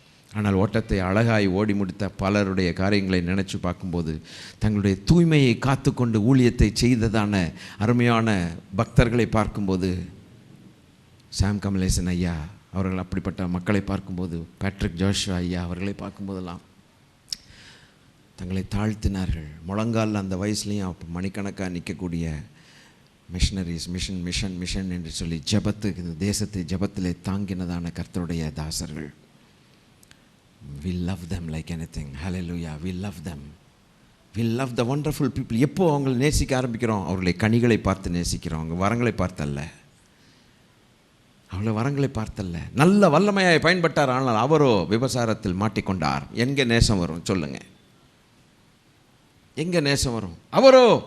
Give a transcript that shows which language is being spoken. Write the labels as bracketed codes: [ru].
[ta] ஆனால் ஓட்டத்தை அழகாய் ஓடி முடித்த பலருடைய காரியங்களை நினச்சி பார்க்கும்போது தங்களுடைய தூய்மையை காத்து கொண்டு ஊழியத்தை செய்ததான அருமையான பக்தர்களை பார்க்கும்போது, சாம் கமலேசன் ஐயா அவர்கள் அப்படிப்பட்ட மக்களை பார்க்கும்போது, பேட்ரிக் ஜோஷுவா ஐயா அவர்களை பார்க்கும்போதெல்லாம் தங்களை தாழ்த்தினார்கள். முழங்காலில் அந்த வயசுலேயும் மணிக்கணக்காக நிற்கக்கூடிய மிஷனரிஸ், மிஷன் என்று சொல்லி ஜபத்துக்கு தேசத்தை ஜபத்திலே தாங்கினதான கர்த்தருடைய தாசர்கள். [en] We love them like anything. Hallelujah. We love them. We love the wonderful people. [ta] எப்போ அவங்களை நேசிக்க ஆரம்பிக்கிறோம்? அவர்களை கனிகளை பார்த்து நேசிக்கிறோம். அவங்க வரங்களை பார்த்தல்ல, அவளை வரங்களை பார்த்தல்ல. நல்ல வல்லமையாய் பயன்பட்டார், ஆனால் அவரோ விபசாரத்தில் மாட்டிக்கொண்டார். எங்கே நேசம் வரும் சொல்லுங்க? எங்கே நேசம் வரும்? அவரோ